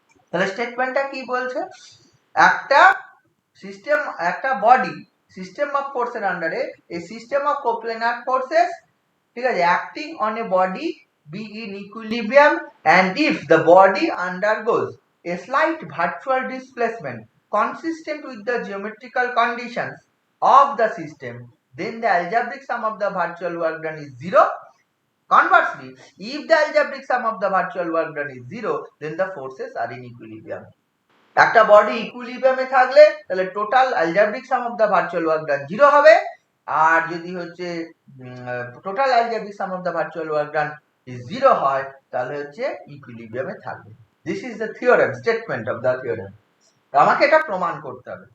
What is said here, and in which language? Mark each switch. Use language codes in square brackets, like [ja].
[bn] তাহলে স্টেটমেন্টটা কি বলছে, একটা সিস্টেম, একটা বডি সিস্টেম অফ ফোর্সের আন্ডারে [en] a system of coplanar forces, [bn] ঠিক আছে, [en] Acting on a body be in equilibrium and if the body undergoes a slight virtual displacement consistent with the geometrical conditions of the system, then the algebraic sum of the virtual work done is 0. Conversely, if the algebraic sum of the virtual work done is 0, then the forces are in equilibrium. [bn] একটা body ইকুইলিব্রিয়ামে থাকলে তাহলে total algebraic some of the virtual work done 0 হবে, আর যদি হচ্ছে total algebraic some of the virtual work done 0 হয় তাহলে হচ্ছে ইকুইলিব্রিয়ামে থাকবে। [en] This is the theorem, statement of the theorem. [bn] আমাকে এটা প্রমাণ করতে হবে।